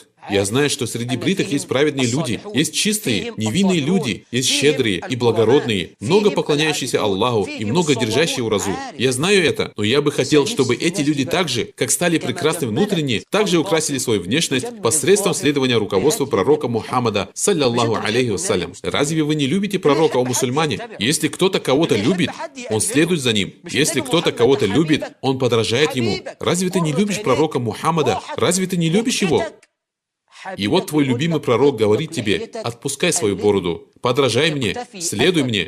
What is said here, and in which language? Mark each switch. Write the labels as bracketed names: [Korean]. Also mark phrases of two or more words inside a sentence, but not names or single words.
[Russian] Я знаю, что среди бритых есть праведные люди, есть чистые, невинные люди, есть щедрые и благородные, много поклоняющиеся Аллаху и много держащие уразу. Я знаю это, но я бы хотел, чтобы эти люди также, как стали прекрасны внутренне, также украсили свою внешность посредством следования руководству пророка Мухаммада, [Arabic] صلى الله عليه وسلم. [Russian] Разве вы не любите пророка, о мусульмане? Если кто-то кого-то любит, он следует за ним. Если кто-то кого-то любит, он подражает ему. Разве ты не любишь пророка Мухаммада? Разве ты не любишь его? И вот твой любимый пророк говорит тебе: отпускай свою бороду, подражай мне, следуй мне.